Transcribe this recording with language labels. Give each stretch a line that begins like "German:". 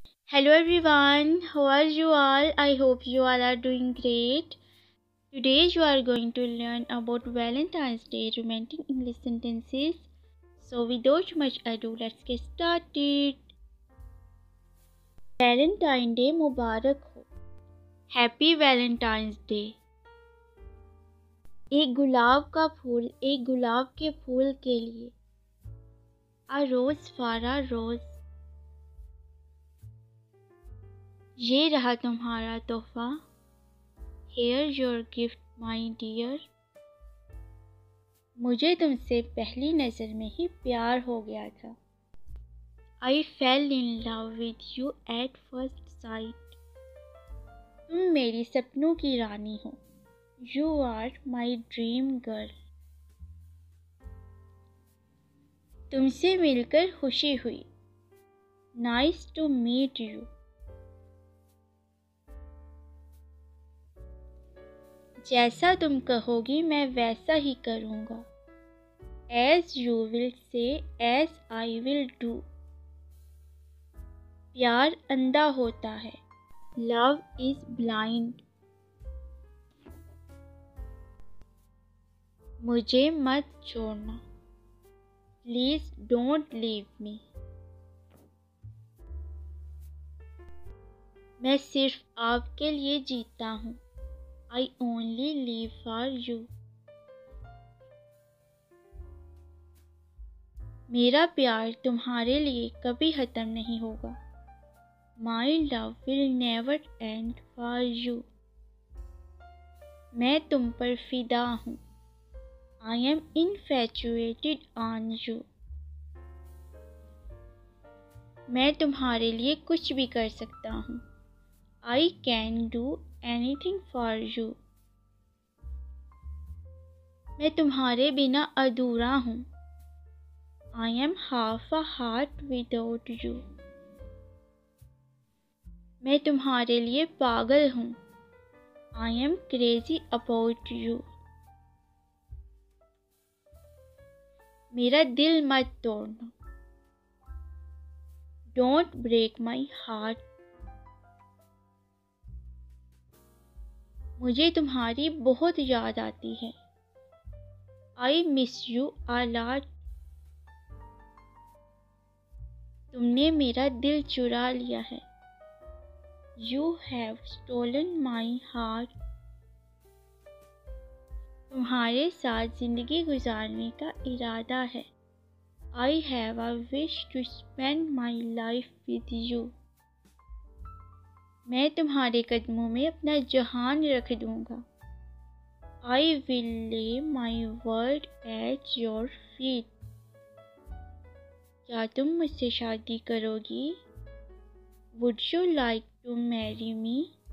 English: Hello everyone, how are you all? I hope you all are doing great. Today you are going to learn about Valentine's Day romantic English sentences. So without much ado, let's get started.
Hindi: Valentine Day मुबारक हो.
English: Happy Valentine's Day.
Hindi: एक गुलाब का फूल एक गुलाब के फूल के लिए.
English: A rose for a rose.
Hindi: ये रहा तुम्हारा तोहफा.
English: Here your gift, my dear.
Hindi: मुझे तुमसे पहली नज़र में ही प्यार हो गया था.
English: I fell in love with you at first sight.
Hindi: तुम मेरी सपनों की रानी हो.
English: You are my dream girl.
Hindi: तुमसे मिलकर खुशी हुई.
English: Nice to meet you.
Hindi: जैसा तुम कहोगी मैं वैसा ही करूँगा.
English: As you will say, as I will do.
Hindi: प्यार अंधा होता है.
English: Love is blind.
Hindi: मुझे मत छोड़ना.
English: Please don't leave me.
Hindi: मैं सिर्फ आपके लिए जीता हूँ.
English: I only live for you.
Hindi: मेरा प्यार तुम्हारे लिए कभी खत्म नहीं होगा.
English: My love will never end for you.
Hindi: मैं तुम पर फिदा हूँ.
English: I am infatuated on you.
Hindi: मैं तुम्हारे लिए कुछ भी कर सकता हूँ.
English: I can do anything for you.
Hindi: मैं तुम्हारे बिना अधूरा हूँ.
English: I am half a heart without you.
Hindi: मैं तुम्हारे लिए पागल हूँ.
English: I am crazy about you.
Hindi: मेरा दिल मत तोड़ना.
English: Don't break my heart.
Hindi: मुझे तुम्हारी बहुत याद आती है.
English: I miss you a lot.
Hindi: तुमने मेरा दिल चुरा लिया है.
English: You have stolen my heart.
Hindi: तुम्हारे साथ जिंदगी गुजारने का इरादा है.
English: I have a wish to spend my life with you.
Hindi: मैं तुम्हारे कदमों में अपना जहान रख दूंगा.
English: I will lay my world at your feet.
Hindi: क्या तुम मुझसे शादी करोगी?
English: Would you like to marry me?